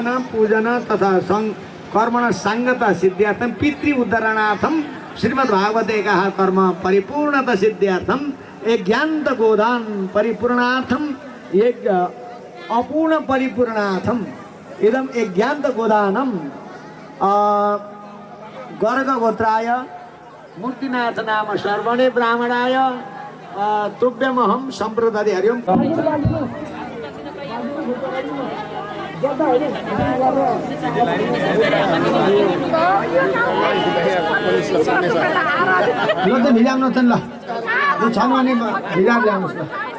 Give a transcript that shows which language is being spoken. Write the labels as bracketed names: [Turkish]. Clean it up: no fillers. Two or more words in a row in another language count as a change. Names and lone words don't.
[Sanskrit] पूजन तथा कर्मण संगत सिद्ध्यार्थम पितृ उद्धरणार्थम श्रीमद् भागवत एकाः कर्म परिपूर्णता सिद्ध्यार्थम एक ज्ञानत गोदान परिपूर्णार्थम एक अपूर्ण परिपूर्णार्थम इदम एक ज्ञानत गोदानम गर्ग गोत्राय मूर्तिनाथ नाम सर्वणे ब्राह्मणाय तुभ्यमहम संप्रदाय हरिओम। [Nepali] भिजाउनु त ल छन् भने भिजाएर ल्याउनुहोस् ल।